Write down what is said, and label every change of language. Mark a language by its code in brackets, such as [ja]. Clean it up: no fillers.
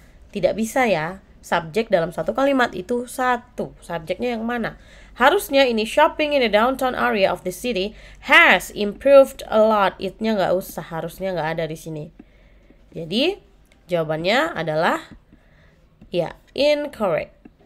[id] Tidak bisa ya, subjek dalam satu kalimat itu 1. Subjeknya yang mana? Harusnya ini [en] shopping in the downtown area of the city has improved a lot. [id] It-nya nggak usah, harusnya nggak ada di sini. Jadi jawabannya adalah ya, incorrect.